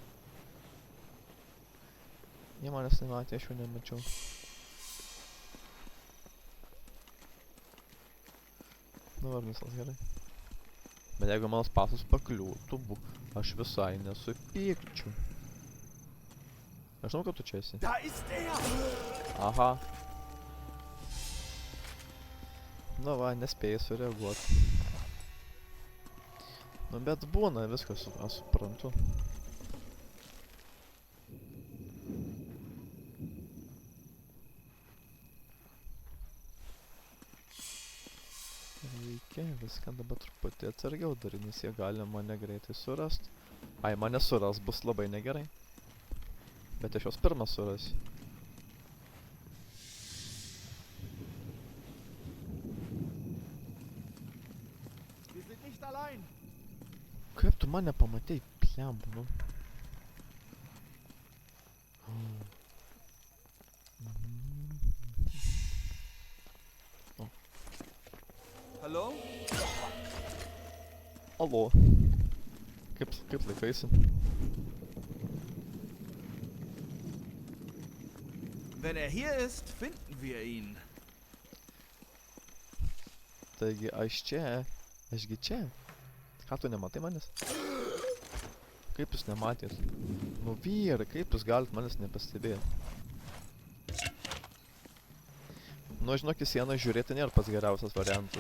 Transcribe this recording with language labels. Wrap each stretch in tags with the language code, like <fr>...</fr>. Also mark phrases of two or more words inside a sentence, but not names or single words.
<lt>Jie manęs nematė, aš jau nemačiau. Nu, ar viskas gerai. Bet jeigu manas pasas pakliūtų, aš visai nesupykčiau. Aš žinau, kad tu čia esi.</lt> <de>Da ist er! Aha.</de> <lt>Nu va, nespėjai sureaguoti. Nu bet būna viskas, aš suprantu. Reikia viską dabar truputį atsargiau daryti, nes jie gali mane greitai surast. Ai, mane suras bus labai negerai. Bet aš juos pirmas surasiu.</lt> <de>Wir sind nicht allein!</de> <lt>Kaip tu mane pamatei, plemba, nu? O. Hallo? Alô? Kaip laikaisi?</lt> <de>Wenn er hier ist, finden wir ihn.</de> <lt>Taigi, ašgi čia. Ką tu nematai manęs? Kaip jūs nematėt? Nu vyrai, kaip jūs galit manęs nepastebėti? Nu, žinok, į sieną žiūrėti nėra pats geriausias variantas.</lt>